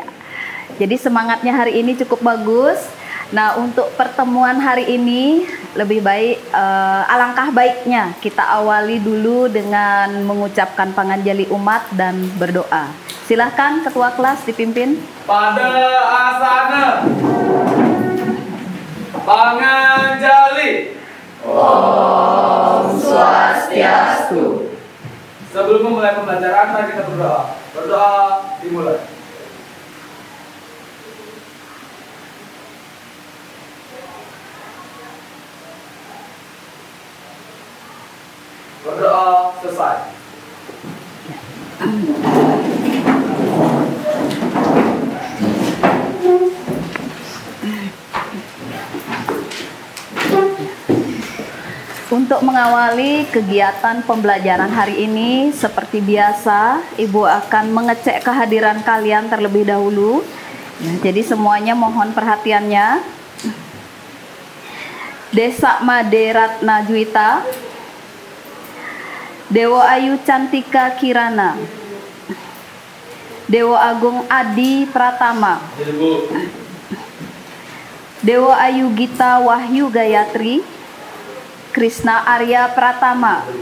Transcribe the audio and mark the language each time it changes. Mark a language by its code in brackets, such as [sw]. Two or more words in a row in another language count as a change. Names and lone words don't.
[id] Jadi semangatnya hari ini cukup bagus. Nah, untuk pertemuan hari ini lebih baik alangkah baiknya kita awali dulu dengan mengucapkan panganjali umat dan berdoa. Silahkan ketua kelas dipimpin. Pada asana panganjali. [sa] Om Swastiastu. [id] Sebelum memulai pembelajaran, mari kita berdoa. Berdoa dimulai. Berdoa selesai. Untuk mengawali kegiatan pembelajaran hari ini, seperti biasa, Ibu akan mengecek kehadiran kalian terlebih dahulu. Ya, jadi semuanya mohon perhatiannya. Desa Made Ratna Juwita, Dewa Ayu Cantika Kirana, Dewa Agung Adi Pratama, Dewa Ayu Gita Wahyu Gayatri, Krishna Arya Pratama,